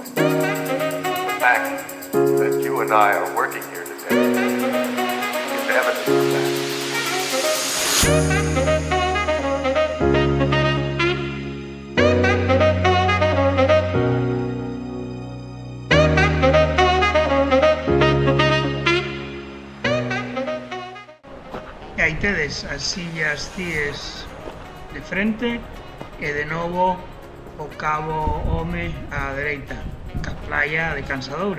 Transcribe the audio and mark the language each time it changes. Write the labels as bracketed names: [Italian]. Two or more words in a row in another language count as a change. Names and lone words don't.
[English] The fact that you and I are working here today is evidence of that. [Galician] E aí tedes as Illas Cíes de frente e de novo o Cabo Home á dereita, ca playa de Cansadoura.